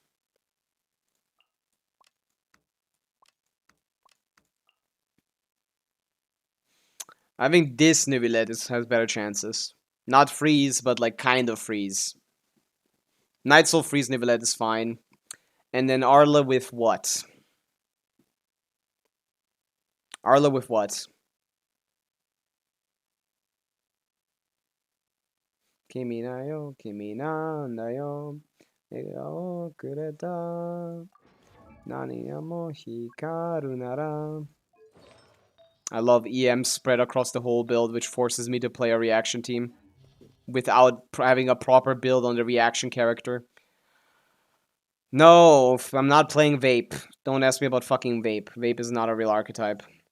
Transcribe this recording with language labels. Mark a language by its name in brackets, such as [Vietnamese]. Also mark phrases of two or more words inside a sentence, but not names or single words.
[English] I think this Nivelette has better chances. Not freeze, but like kind of freeze. Night Soul freeze Nivelette is fine. And then Arla with what? Arla with what? [Japanese] 君なよ、君なんだよ、笑顔をくれた、何やも光るなら. [English] I love EM spread across the whole build, which forces me to play a reaction team without having a proper build on the reaction character. No, I'm not playing Vape. Don't ask me about fucking Vape. Vape is not a real archetype.